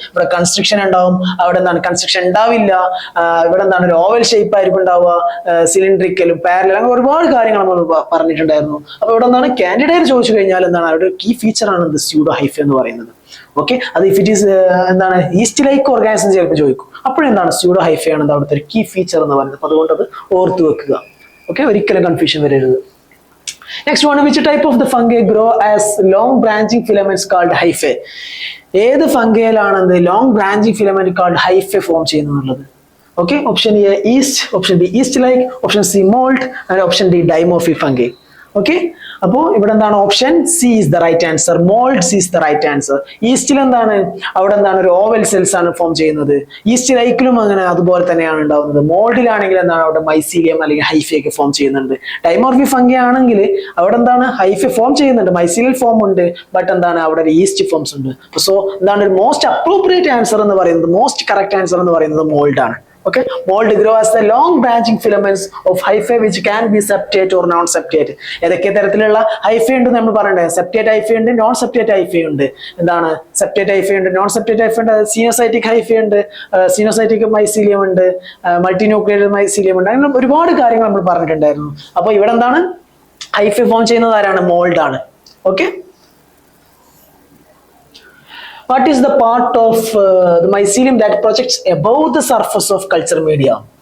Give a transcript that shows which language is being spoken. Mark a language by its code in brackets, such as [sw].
[ml] ഇവിടെ കൺസ്ട്രക്ഷൻ ഉണ്ടാവും, അവിടെ എന്താണ് കൺസ്ട്രക്ഷൻ ഉണ്ടാവില്ല, ഇവിടെ എന്താണ് ഒരു ഓവൽ ഷേപ്പ് ആയിരിക്കും ഉണ്ടാവുക, സിലിണ്ടറിക്കലും പാരലൽ, അങ്ങനെ ഒരുപാട് കാര്യങ്ങൾ നമ്മൾ പറഞ്ഞിട്ടുണ്ടായിരുന്നു. അപ്പൊ ഇവിടെ എന്താണ് കാൻഡിഡേറ്റ് ചോദിച്ചു കഴിഞ്ഞാൽ എന്താണ് അവരുടെ കീ ഫീച്ചർ ആണ് എന്ത് സ്യൂഡോ ഹൈഫ എന്ന് പറയുന്നത്. ഓക്കെ, അത് ഇഫ് ഇറ്റ് ഈസ് എന്താണ് ഈസ്റ്റ് ലൈക്ക് ഓർഗാനിസം ചിലപ്പോൾ ചോദിക്കും. അപ്പോഴെന്താണ് സ്യൂഡോ ഹൈഫയാണ് അവിടുത്തെ ഒരു കീ ഫീച്ചർ എന്ന് പറയുന്നത്. അപ്പൊ അതുകൊണ്ട് അത് ഓർത്ത് വെക്കുക. ഓക്കെ, ഒരിക്കലും കൺഫ്യൂഷൻ വരരുത്. [en] Next one, which type of the fungi grow as long branching filaments called hyphae? [ml] ഏത് ഫംഗയിലാണ് long branching filament [en] called hyphae [ml] form ചെയ്യുന്നത്? [en] Okay, option A yeast, option B yeast like, option C mould and option D dimorphic fungi. Okay, [ml] അപ്പോ ഇവിടെ എന്താണ് [en] Option C is the right answer. Moulds is the right answer. [ml] ഈസ്റ്റിൽ എന്താണ് അവിടെ എന്താണ് ഒരു oval cells ആണ് ഫോം ചെയ്യുന്നത്. ഈസ്റ്റ് ലൈക്കിലും അങ്ങനെ അതുപോലെ തന്നെയാണ് ഉണ്ടാവുന്നത്. മോൾഡിലാണെങ്കിൽ എന്താണ് അവിടെ മൈസീലിയം അല്ലെങ്കിൽ ഹൈഫെ ഒക്കെ ഫോം ചെയ്യുന്നുണ്ട്. ഡൈമോർഫി ഫംഗി ആണെങ്കിൽ അവിടെ എന്താണ് ഹൈഫെ ഫോം ചെയ്യുന്നുണ്ട്, മൈസീലിയൽ ഫോം ഉണ്ട്, ബട്ട് എന്താണ് അവിടെ ഒരു ഈസ്റ്റ് ഫോംസ് ഉണ്ട്. സോ എന്താണ് ഒരു മോസ്റ്റ് അപ്രോപ്രിയേറ്റ് ആൻസർ എന്ന് പറയുന്നത്, മോസ്റ്റ് കറക്റ്റ് ആൻസർ എന്ന് പറയുന്നത് മോൾഡ് ആണ്. [en] Okay, mold grow as the long branching filaments of hyphae which can be septate or non-septate. [ml] ഏതൊക്കെ തരത്തിലുള്ള ഹൈഫെ ഉണ്ട് നമ്മൾ പറയണ്ടേ? സെപ്റ്റേറ്റ് ഹൈഫെ ഉണ്ട്, നോൺ സെപ്റ്റേറ്റ് ഹൈഫെ ഉണ്ട്. എന്താണ് സെപ്റ്റേറ്റ് ഹൈഫെ ഉണ്ട്, നോൺ സെപ്റ്റേറ്റ് ഹൈഫെ ഉണ്ട്, സീനോസൈറ്റിക് ഹൈഫെ ഉണ്ട്, സീനോസൈറ്റിക് മൈസീലിയം ഉണ്ട്, മൾട്ടിന്യൂക്ലിയർ മൈസീലിയം ഉണ്ട്. അങ്ങനെ ഒരുപാട് കാര്യങ്ങൾ നമ്മൾ പറഞ്ഞിട്ടുണ്ടായിരുന്നു. അപ്പൊ ഇവിടെ എന്താണ് ഹൈഫെ ഫോം ചെയ്യുന്നത് ആരാണ്? മോൾഡ് ആണ്. [en] Okay, what is the part of the mycelium that projects above the surface of culture media?